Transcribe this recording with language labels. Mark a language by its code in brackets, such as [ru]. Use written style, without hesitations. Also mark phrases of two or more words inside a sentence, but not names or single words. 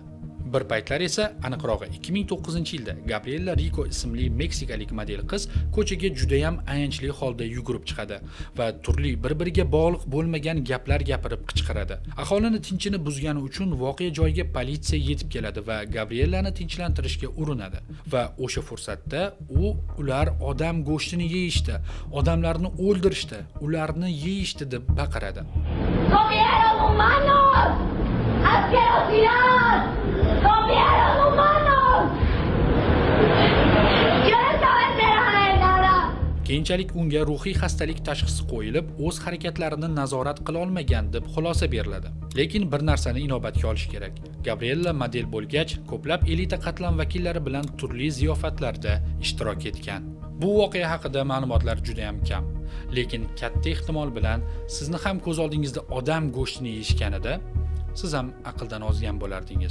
[uz] Bir paytlar esa aniqrog'i 2009-yilda Gabriela Rico ismli meksikalik model qiz ko'chaga juda ham ayanchli holda yugurib chiqadi va turli bir-biriga bog'liq bo'lmagan gaplar gapirib qichqiradi. Aholini tinchini buzgani uchun voqea joyiga politsiya yetib keladi va Gabrielani tinchlantirishga urinadi. Va o'sha fursatda ular odam go'shtini yeyishdi, odamlarni o'ldirishdi, ularni yeyishdi deb baqiradi. [es] ¡Comieron humanos! ¡Asquerosidad! ¡Comieron humanos! ¡Yo no estaba enterada de nada! [uz] Keyinchalik unga ruhiy xastalik tashxisi qo'yilib, o'z harakatlarini nazorat qila olmagan deb xulosa beriladi. Lekin bir narsani inobatga olish kerak. Gabriela model bo'lgach, ko'plab elita qatlam vakillari bilan turli ziyofatlarda ishtirok etgan. Bu voqea haqida ma'lumotlar juda ham kam. Lekin katta ehtimol bilan sizni ham ko'z oldingizda odam go'shtini yeyishganida siz ham aqldan ozgan bo'lardingiz.